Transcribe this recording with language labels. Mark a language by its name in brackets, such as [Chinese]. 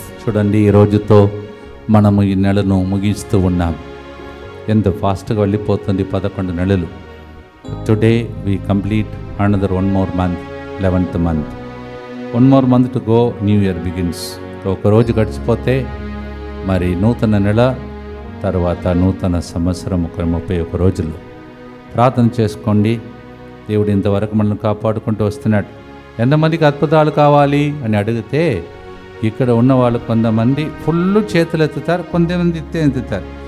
[Telugu] చూడండి, ఈ రోజుతో మనము ఈ నెలను ముగిస్తూ ఉన్నాం. ఎంత ఫాస్ట్గా వెళ్ళిపోతుంది, 11 నెలలు. [English] Today we complete another 1 more month, 11th month. 1 more month to go, new year begins. [Telugu] ఒకరోజు గడిచిపోతే మరి నూతన నెల, తర్వాత నూతన సంవత్సరం 31 రోజులు. ప్రార్థన చేసుకోండి. దేవుడు ఇంతవరకు మనల్ని కాపాడుకుంటూ వస్తున్నాడు. ఎంతమందికి అద్భుతాలు కావాలి అని అడిగితే ఇక్కడ ఉన్న వాళ్ళు కొంతమంది ఫుల్ చేతులు ఎత్తుతారు, కొంతమంది ఎత్తుతారు.